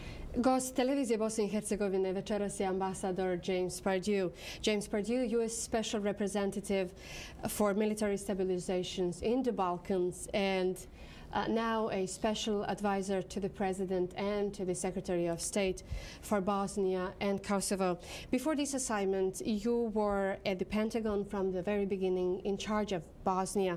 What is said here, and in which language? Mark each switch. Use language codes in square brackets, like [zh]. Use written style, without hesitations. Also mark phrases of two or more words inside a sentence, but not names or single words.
[bs] Gost televizije Bosne i Hercegovine večeras je ambasador James Pardew. [en] James Pardew, U.S. Special Representative for Military Stabilizations in the Balkans and now a special advisor to the President and to the Secretary of State for Bosnia and Kosovo. Before this assignment, you were at the Pentagon from the very beginning in charge of Bosnia.